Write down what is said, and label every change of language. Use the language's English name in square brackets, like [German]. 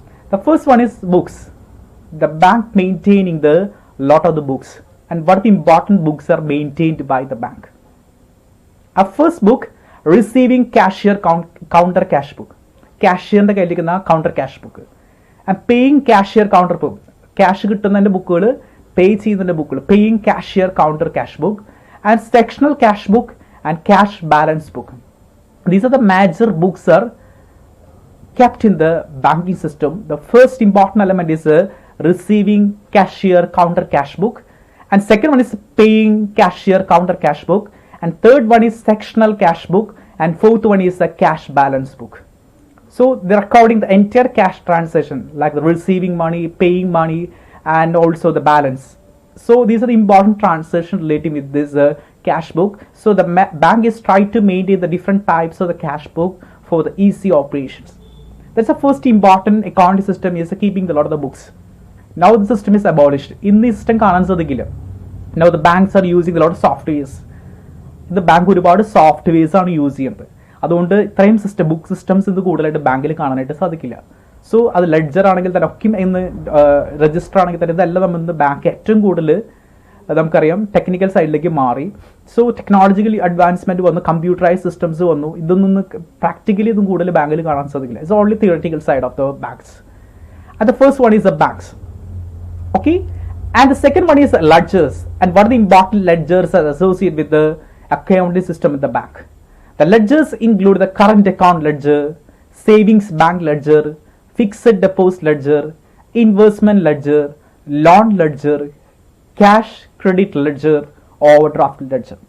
[English] The first one is books. The bank maintaining the lot of the books, and what important books are maintained by the bank. Our first book, receiving cashier counter cash book. Cashier [Malayalam] ന്റെ കയ്യിലിരിക്കുന്ന [English] counter cash book. And paying cashier counter book. [Malayalam] Cash കിട്ടുന്നതിന്റെ ബുക്കുകൾ, പേ ചെയ്യുന്നതിന്റെ ബുക്കുകൾ, [English] Paying cashier counter cash book, and sectional cash book and cash balance book. These are the major books are kept in the banking system. The first important element is receiving cashier counter cash book, and second one is paying cashier counter cash book, and third one is sectional cash book, and fourth one is a cash balance book. So they're recording the entire cash transaction, like the receiving money, paying money, and also the balance. So these are the important transactions relating with this cash book. So the bank is trying to maintain the different types of the cash book for the easy operations. That's the first important accounting system is keeping a lot of the books. Now the system is abolished. In this system, now the banks are using a lot of softwares. [Malayalam] The bank ഒരുപാട് softwares ആണ് use ചെയ്യുന്നത്. അതുകൊണ്ട് ഇത്രയും book systems ഇത് കൂടുതലായിട്ട് ബാങ്കിൽ കാണാനായിട്ട് സാധിക്കില്ല. സോ അത് ലെഡ്ജർ ആണെങ്കിൽ തന്നെ ഒക്കെ ഇന്ന് രജിസ്റ്റർ ആണെങ്കിൽ തന്നെ ഇതെല്ലാം നമ്മൾ ബാങ്ക് ഏറ്റവും കൂടുതൽ നമുക്കറിയാം ടെക്നിക്കൽ സൈഡിലേക്ക് മാറി. സോ ടെക്നോളജിക്കലി അഡ്വാൻസ്മെന്റ് വന്നു, കമ്പ്യൂട്ടറൈസ് സിസ്റ്റംസ് വന്നു. ഇതൊന്നും പ്രാക്ടിക്കലി ഇതും കൂടുതൽ ബാങ്കിൽ കാണാൻ സാധിക്കില്ല. [English] It's only theoretical side of the banks. And the first one is the banks. Okay, and the second one is ledgers. And what are the important ledgers are associated with the accounting system in the bank? The ledgers include the current account ledger, savings bank ledger, fixed deposit ledger, investment ledger, loan ledger, cash credit ledger, overdraft ledger.